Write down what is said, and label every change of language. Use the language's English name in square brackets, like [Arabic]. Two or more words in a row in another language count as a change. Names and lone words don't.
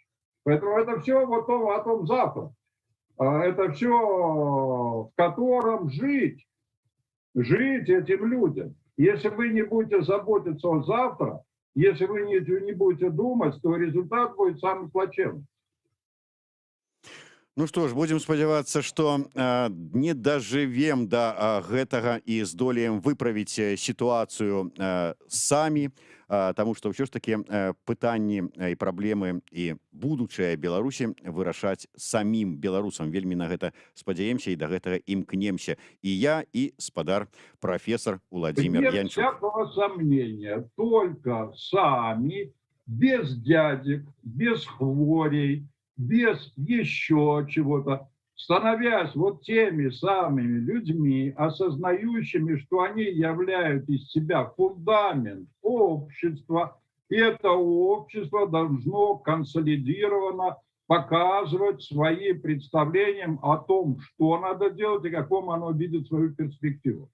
[Russian] Поэтому это все вот о том завтра. Это все, в котором жить этим людям. Если вы не будете заботиться о завтра, если вы не будете думать, то результат будет самый плачевный. [Belarusian] Ну што ж, будзем спадзявацца, што не дажывем да гэтага і здолеем выправіць сітуацыю самі, таму што ўсё ж такі пытанні і праблемы і будучае Беларусі вырашаць самім беларусам. Вельмі на гэта спадзяемся і да гэтага імкнемся. І я, і спадар прафесор Владимир [Russian] Нет [Belarusian] Янчук. [Russian] всякого сомнения, только сами, без дядек, без хворей, без еще чего-то, становясь вот теми самыми людьми, осознающими, что они являют из себя фундамент общества, и это общество должно консолидированно показывать свои представления о том, что надо делать и каком оно видит свою перспективу.